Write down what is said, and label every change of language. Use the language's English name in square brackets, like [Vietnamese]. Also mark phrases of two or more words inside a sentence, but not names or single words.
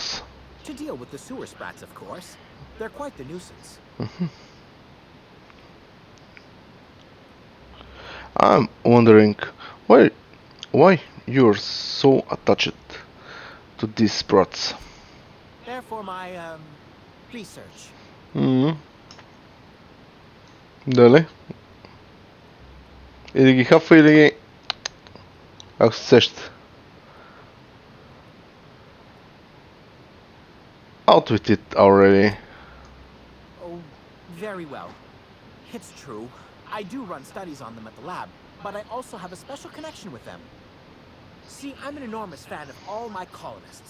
[English] To deal with the sewer sprats, of course. They're quite the nuisance. I'm wondering why you're so attached to these sprats. They're for my, research. [Bulgarian] Дали? Или ги хапва, или ги... Ако се сещате. [English] Out with it already. Oh, very well. It's true. I do run studies on them at the lab, but I also have a special connection with them. See, I'm an enormous fan of all my colonists.